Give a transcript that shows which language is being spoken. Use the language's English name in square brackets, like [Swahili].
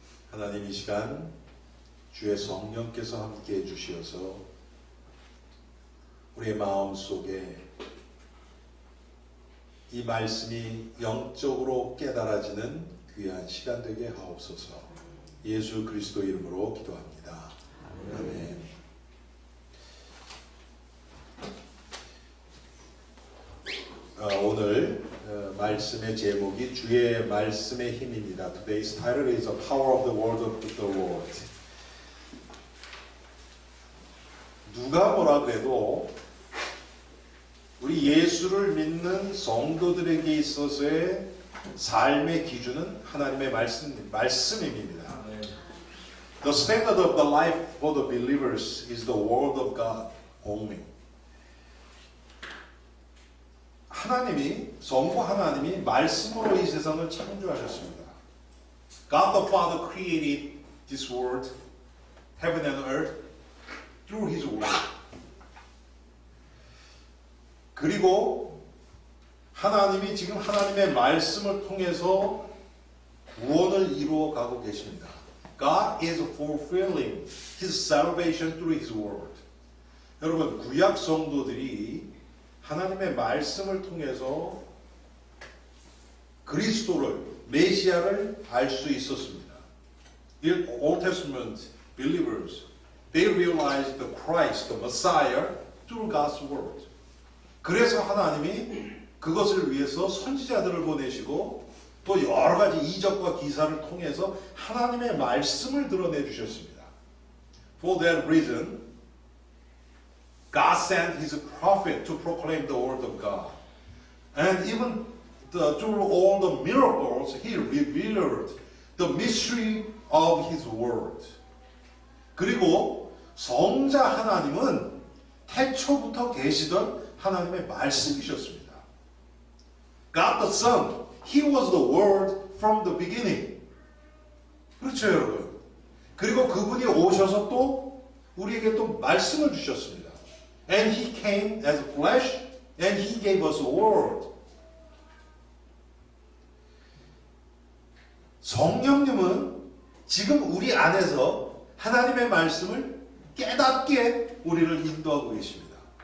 [Korean] 하나님, 이 시간 주의 성령께서 함께해 주시어서 우리의 마음 속에 이 말씀이 영적으로 깨달아지는 귀한 시간 되게 하옵소서. 예수 그리스도 이름으로 기도합니다. 아멘. 오늘 말씀의 제목이 주의 말씀의 힘입니다. [English] Today's title is The Power of the Word of the Lord. [Korean] 누가 뭐라 그래도 우리 예수를 믿는 성도들에게 있어서의 삶의 기준은 하나님의 말씀입니다. [English] The standard of the life for the believers is the Word of God only. [Korean] 하나님이, 성부 하나님이 말씀으로 이 세상을 창조하셨습니다. [English] God the Father created this world, heaven and earth, through His Word. [Korean] 그리고 하나님이 지금 하나님의 말씀을 통해서 구원을 이루어 가고 계십니다. [English] God is fulfilling His salvation through His Word. [Korean] 여러분, 구약 성도들이 하나님의 말씀을 통해서 그리스도를, 메시아를 알 수 있었습니다. [English] The Old Testament believers, they realized the Christ, the Messiah, through God's Word. [Korean] 그래서 하나님이 그것을 위해서 선지자들을 보내시고 또 여러 가지 이적과 기사를 통해서 하나님의 말씀을 드러내 주셨습니다. [English] For that reason, God sent His prophet to proclaim the word of God. And even through all the miracles, He revealed the mystery of His word. [Korean] 그리고 성자 하나님은 태초부터 계시던 하나님의 말씀이셨습니다. [English] God the Son, He was the Word from the beginning. [Korean] 그렇죠, 여러분? 그리고 그분이 오셔서 또 우리에게 또 말씀을 주셨습니다. [English] And He came as flesh and He gave us a word. [Korean] 성령님은 지금 우리 안에서 하나님의 말씀을 깨닫게 우리를 인도하고 계십니다.